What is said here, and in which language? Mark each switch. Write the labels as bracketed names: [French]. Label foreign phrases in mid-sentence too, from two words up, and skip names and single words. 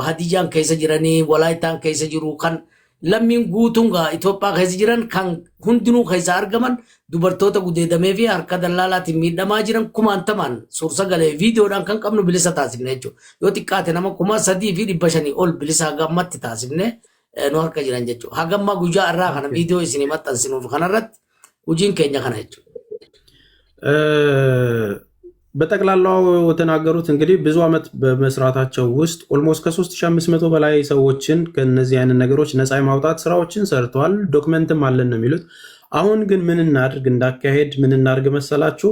[Oromo] Hadiyyaan keessa jiranii, Walaayitaan keessa jiru kan lammiin guutuun Itoophiyaa keessa jiran kan hundinuu keessa argaman dubartoota gudeedamee fi harka dallaalaatiin miidhamaa jiran kumaantamaan suur-sagalee viidiyoodhaan kan qabnu bilisa taasifne jechuudha. Yoo xiqqaate nama 3,500 ol bilisa gammatti taasifne nu harka jiran jechuudha. Hagamma guyyaa irraa kana viidiyoo isinii maxxansinuuf kanarratti hojiin keenya kana jechuudha. [Amharic] በጠቅላላው ተናገሩት እንግዲህ ብዙ አመት በመስራታቸው ውስጥ ኦልሞስት ከ3500 በላይ ሰዎችን ከነዚህ አይነት ነገሮች ነፃ ማውጣት ስራዎችን ሰርተዋል። ዶክመንትም አለን ነው የሚሉት። አሁን ግን ምን እናድርግ እንዳካሄድ ምን እናድርግ መሰላችሁ?